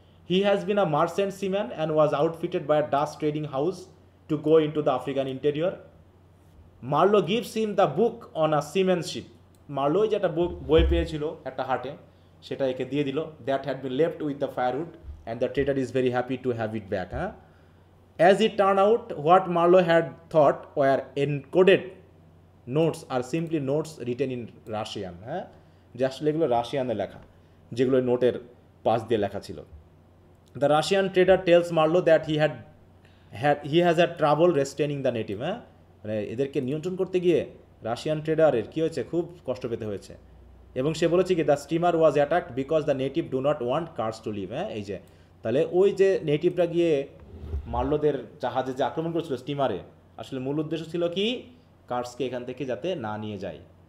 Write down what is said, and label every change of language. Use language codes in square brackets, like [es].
[en] He has been a merchant seaman and was outfitted by a Dutch trading house to go in to the African interior. Marlowe gives him the book on a seamanship, [bn] Marlowe যে একটা বই পেয়েছিল একটা হাটে, সেটা একে দিয়ে দিল। [en] That had been left with the firewood and the trader is very happy to have it back, হ্যাঁ। As it turned out, what Marlowe had thought were encoded notes are simply notes written in Russian, [bn] হ্যাঁ, যে আসলে এগুলো রাশিয়ানে লেখা, যেগুলো নোটের পাশ দিয়ে লেখা ছিল। [en] the Russian trader tells Marlowe that he has a trouble restraining the native, [bn] হ্যাঁ, মানে এদেরকে নিয়ন্ত্রণ করতে গিয়ে রাশিয়ান ট্রেডারের কী হয়েছে, খুব কষ্ট পেতে হয়েছে। এবং সে বলেছে কি [en] the steamer was attacked because the native do not want Kurtz to leave, [bn] হ্যাঁ, এই যে তাহলে ওই যে নেটিভরা গিয়ে মার্লোদের জাহাজে যে আক্রমণ করেছিল স্টিমারে, আসলে মূল উদ্দেশ্য ছিল কি কার্সকে এখান থেকে যাতে না নিয়ে যায়।